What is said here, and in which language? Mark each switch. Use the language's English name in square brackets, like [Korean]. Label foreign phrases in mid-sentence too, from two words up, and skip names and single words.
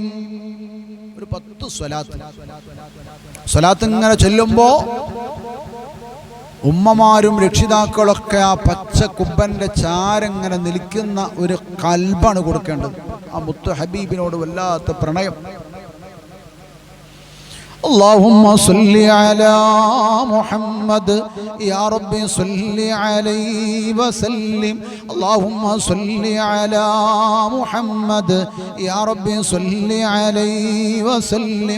[Malayalam] ഒരു 10 സ്വലാത്ത് ഇങ്ങനെ ചൊല്ലുമ്പോൾ ഉമ്മമാരും രക്ഷിതാക്കളൊക്കെ ആ പച്ച കുബ്ബന്റെ ചാരങ്ങനെ നിൽക്കുന്ന ഒരു കൽബാണ് കൊടുക്കേണ്ടത്. ആ മുത്തു ഹബീബിനോട് വല്ലാത്ത പ്രണയം. [Arabic] اللهم صل على محمد يا ربي صل عليه وسلم. اللهم صل على محمد يا ربي صل عليه وسلم.